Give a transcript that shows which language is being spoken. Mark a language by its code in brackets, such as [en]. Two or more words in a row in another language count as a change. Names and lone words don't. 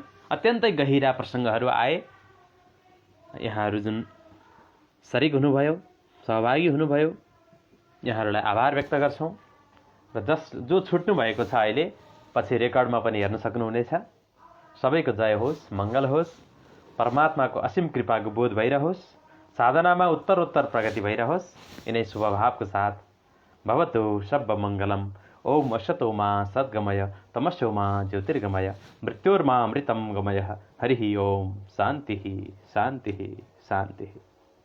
[ne] अत्यन्तै गहिरा प्रसङ्गहरू आए। यहाँहरू जुन शरीक हुनुभयो, सहभागी हुनुभयो, यहाँहरूलाई आभार व्यक्त गर्छौँ। र जो छुट्नु भएको छ अहिले पछि रेकर्डमा पनि हेर्न सक्नुहुनेछ। सबैको जय होस्, मङ्गल होस्, परमात्माको असीम कृपाको बोध भइरहोस्, साधनामा उत्तरोत्तर प्रगति भइरहोस्। यिनै शुभभावको साथ [sa] भवतु सब मङ्गलम। ओम असतो मा सद्गमय तमस्यो मा ज्योतिर्गमय मृत्योर्मा अमृतं गमय। हरि ओम। शान्ति शान्ति शान्ति।